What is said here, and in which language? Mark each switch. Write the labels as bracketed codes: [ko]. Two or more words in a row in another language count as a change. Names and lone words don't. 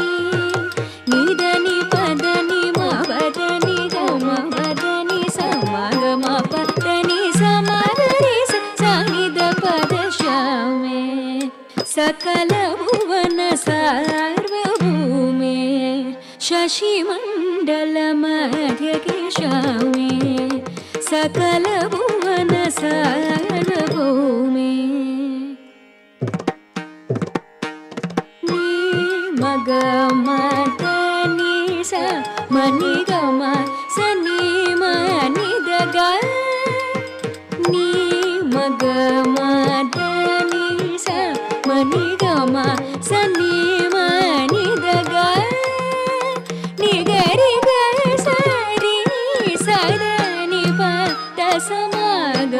[sa] ni pa da ni ma pa da ni ga ma pa da ni sa ma ga ma pa da ni sa ma ga re sa ni da pa da sha me सकल भुवन सार्वभौमे शशिमण्डल मध्य केशामे सकल भुवन सार्वभौमे नि मग मद नि स मनि ग म स नि म नि द ग नि मग मद नि स मनि ग म स नि म नि द ग नि ग रि ग स रि स द नि प द स म ग